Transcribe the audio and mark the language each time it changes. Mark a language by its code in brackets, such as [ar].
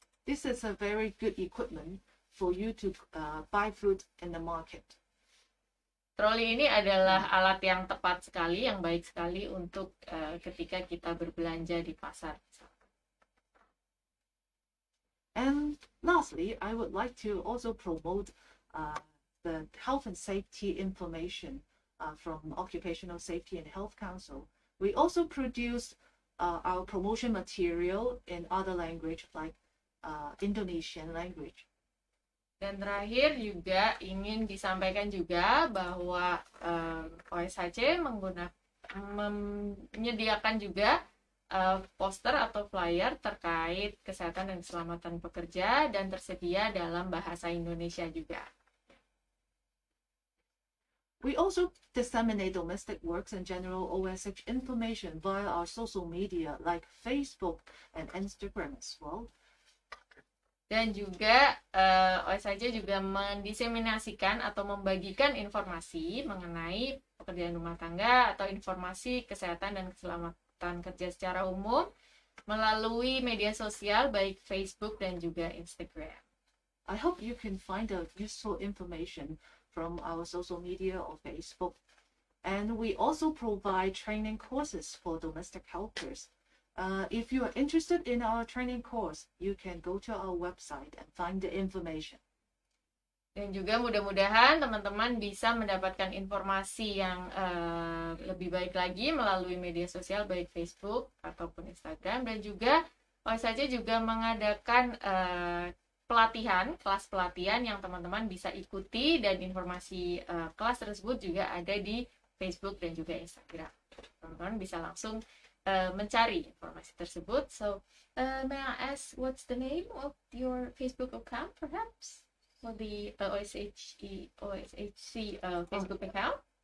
[en] This is a very good equipment for you to buy food in the market. [id] Troli ini adalah alat yang tepat sekali, yang baik sekali untuk ketika kita berbelanja di pasar. [en] And lastly, I would like to also promote the health and safety information from Occupational Safety and Health Council. We also produce our promotion material in other language like Indonesian language. [id] Dan terakhir juga ingin disampaikan juga bahwa OSHC menyediakan juga poster atau flyer terkait kesehatan dan keselamatan pekerja dan tersedia dalam bahasa Indonesia juga. [en] We also disseminate domestic works and general OSH information via our social media like Facebook and Instagram as well. [id] Dan juga OSHC juga mendiseminasikan atau membagikan informasi mengenai pekerjaan rumah tangga atau informasi kesehatan dan keselamatan kerja secara umum melalui media sosial baik Facebook dan juga Instagram. [en] I hope you can find the useful information from our social media or Facebook. And we also provide training courses for domestic helpers. If you are interested in our training course, you can go to our website and find the information. [id] Dan juga mudah-mudahan teman-teman bisa mendapatkan informasi yang lebih baik lagi melalui media sosial baik Facebook ataupun Instagram. Dan juga OSHC juga mengadakan kelas pelatihan yang teman-teman bisa ikuti, dan informasi kelas tersebut juga ada di Facebook dan juga Instagram. Teman-teman bisa langsung mencari informasi tersebut. [en] So, may I ask what's the name of your Facebook account, perhaps, for the OSHC Facebook account?